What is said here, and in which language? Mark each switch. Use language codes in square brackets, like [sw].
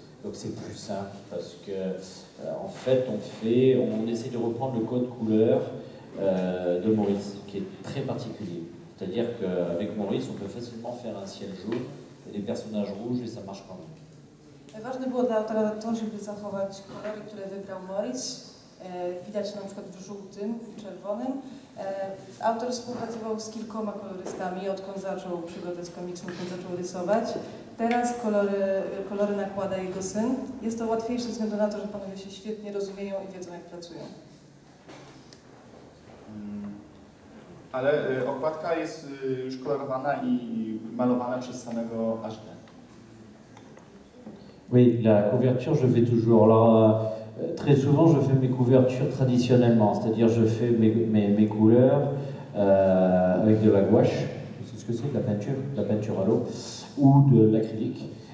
[fr] Donc c'est plus simple parce que en fait on essaie de reprendre le code couleur de Maurice, qui est très particulier. C'est-à-dire qu'avec Maurice, on peut facilement faire un ciel jaune et des personnages rouges et ça marche quand même. [pl] Ważne było dla autora to, żeby zachować kolory, które wybrał Morris. Widać na przykład w żółtym i czerwonym. Autor współpracował z kilkoma kolorystami, odkąd zaczął przygodę z komiksem, odkąd zaczął rysować. Teraz kolory nakłada jego syn. Jest to łatwiejsze ze względu na to, że panowie się świetnie rozumieją i wiedzą, jak pracują. Ale okładka jest już kolorowana i malowana przez samego HD. [fr] Oui, la couverture, je fais toujours. Alors, très souvent, je fais mes couvertures traditionnellement, c'est-à-dire je fais mes couleurs avec de la gouache, c'est ce que c'est, de la peinture à l'eau, ou de l'acrylique.